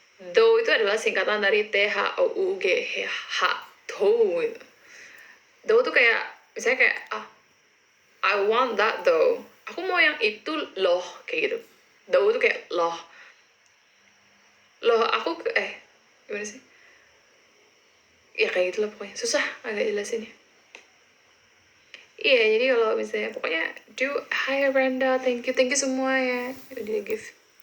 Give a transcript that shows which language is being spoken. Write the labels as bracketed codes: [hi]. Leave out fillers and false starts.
[id] Though itu adalah singkatan dari THOUGH. Though. Though tuh kayak, misalnya kayak, [en] I want that though. [id] Aku mau yang itu loh, kayak gitu. Though tuh kayak loh. Loh, aku, gimana sih? Ya kayak gitu lah pokoknya. Susah agak jelasinnya. Iya, jadi kalau misalnya, pokoknya, hi Brenda, [en] thank you [id] semua ya. Udah gift.